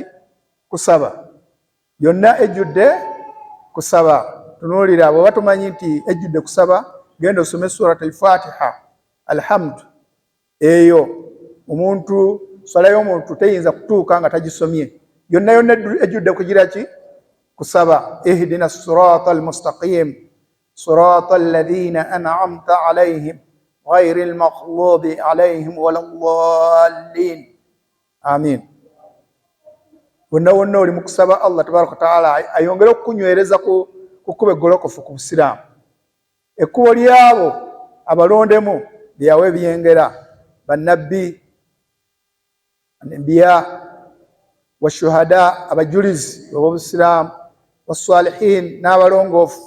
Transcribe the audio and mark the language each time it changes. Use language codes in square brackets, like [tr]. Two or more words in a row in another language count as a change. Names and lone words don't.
[lg] Kusaba. Yonna ejjudde kusaba. Tunuulira bw'oba tumanyi nti ejjudde kusaba, genda osome Surat al-Fatiha, alhamdu. Eyo omuntu, swala y'omuntu teyinza kutuuka nga tagisomye. Yonna yonna ejjudde kugira ki? Kusaba. [ar] اهدنا الصراط المستقيم صراط الذين أنعمت عليهم غير المغضوب عليهم ولا الضالين. Amin. [lg] Wonna wonna oli mu kusaba Allah [ar] تبارك وتعالى [lg] ayongere okukunywereza ku kkubo eggolokofu ku Busiraamu, ekkubo lyabo abalondemu lyawe ebyengera: bannabbi, anbiya, washuhada, abajulizi b'Obusiraamu, wassalihin, n'abalongoofu.